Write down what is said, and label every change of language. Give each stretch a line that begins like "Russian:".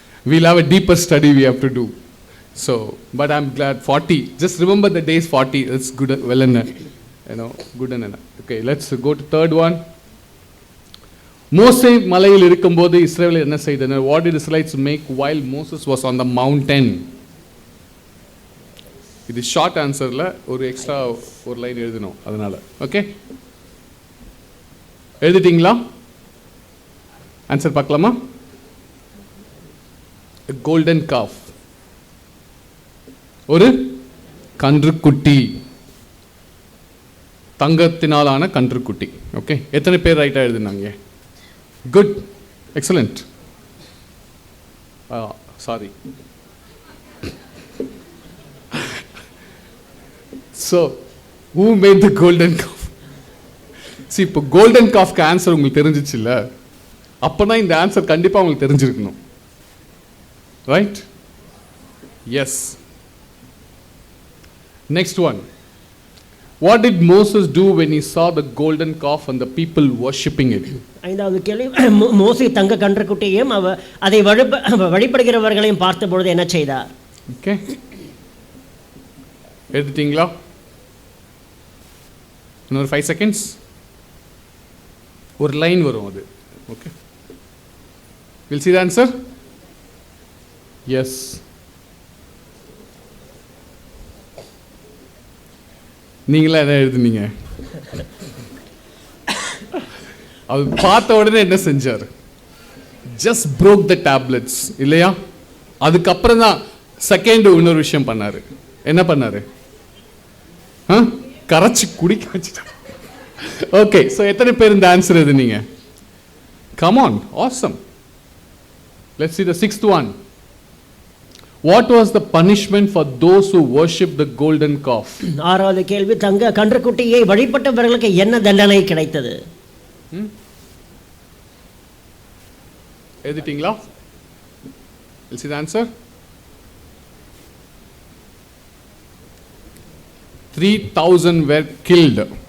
English: We'll have a deeper study we have to do. So, but I'm glad 40. Just remember the days 40. It's good, well enough. Good enough. Okay, let's go to third one.
Tamil: மோசே மலையில் இருக்கும்போது இஸ்ரவேலர் என்ன செய்தனர்?
English: What did Israelites make while Moses was on the mountain?
Tamil: இது short ஆன்சர்ல ஒரு extra ஒரு line எழுதணும், அதனால. ஓகே, எழுதிட்டீங்களா? ஆன்சர் பார்க்கலாமா? கோல்டன் காஃப், ஒரு கன்றுக்குட்டி, தங்கத்தினாலான கன்றுக்குட்டி.
English: Okay, எத்தனை பேர் ரைட்டா எழுதுனாங்க? Good, excellent. Sorry. So, who made the golden calf?
Tamil: See, இப்போ கோல்டன் காஃப்க்கு ஆன்சர் உங்களுக்கு தெரிஞ்சிச்சு இல்ல? அப்பனா இந்த ஆன்சர் கண்டிப்பா உங்களுக்கு தெரிஞ்சிருக்கணும், right?
English: Yes. Next one. What did Moses do when he saw the golden calf and the people worshipping it?
Tamil: ஐந்தாவது கேள்வி, மோசே தங்க கன்றுக்குட்டியையும் அதை வழிபடுகிறவர்களையும் பார்த்தபொழுது என்ன செய்தார்? ஓகே, எழுதிட்டீங்களா? இன்னொரு 5 seconds. ஒரு லைன் வரும் அது.
English: Okay, we'll see the answer. Yes.
Tamil: நீங்களா என்ன எழுதுனீங்க? அது பார்த்த உடனே என்ன செஞ்சார்?
English: just broke the tablets,
Tamil: இல்லையா? அதுக்கப்புறம் தான் செகண்ட் இன்னொரு விஷயம் பண்ணாரு. என்ன பண்ணாரு? கரைச்சி குடிக்க வச்சுட்டார். ஓகே, ஸோ எத்தனை பேர் இந்த answer எழுதுனீங்க?
English: Come on, awesome. Let's see the sixth one. What was the punishment for those who worship the golden calf?
Tamil: ஆறாவது கேள்வி, தங்க கன்றுக்குட்டியை வழிபட்டவர்களுக்கு என்ன தண்டனை கிடைத்தது? எழுதிட்டீங்களா?
English: We'll see the answer. 3,000 were killed.